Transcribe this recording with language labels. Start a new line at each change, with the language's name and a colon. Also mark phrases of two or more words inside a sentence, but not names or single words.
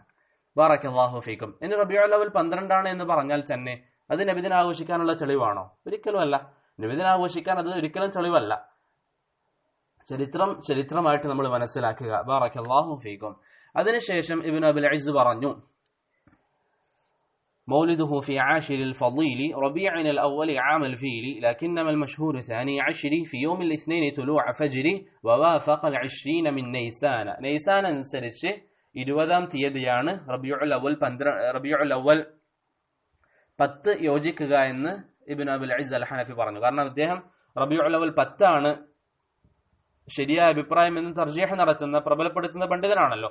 Arabic: بارك الله فيكم.
Malayalam: ഇനി റബീഉൽ അവ്വൽ 12-ആണ് എന്ന് പറഞ്ഞാൽ തന്നെ അത് നബിദിനം ആഘോഷിക്കാനുള്ള തെളിവാണോ? ഒരിക്കലും അല്ല. നബിദിനം ആഘോഷിക്കാൻ അത് ഒരിക്കലും തെളിവല്ല. ചരിത്രമായിട്ട് നമ്മൾ മനസ്സിലാക്കുക.
Arabic: بارك الله فيكم.
Malayalam: അതിനുശേഷം ഇബ്നു അബിൽ ഇസ് പറഞ്ഞു,
Arabic: مولده في عاشر الفضيل ربيع الأول عام الفيل لكنما المشهور ثاني عشر في يوم الاثنين طلوع فجر ووافق 20 من نيسان.
Malayalam: نيسان അനുസരിച്ച് 20-ാം തീയതിയാണ് റബീഉൽ അവ്വൽ 10 യോജിക്കുക എന്ന് ഇബ്നു അബിൽ ഇസ് അൽ ഹനഫി പറഞ്ഞു. കാരണം അദ്ദേഹം റബീഉൽ അവ്വൽ 10-ആണ് ശരിയായ അഭിപ്രായം എന്ന് തർജീഹ് നടത്തുന്ന പ്രബലപ്പെടുത്തുന്ന പണ്ഡിതനാണല്ലോ.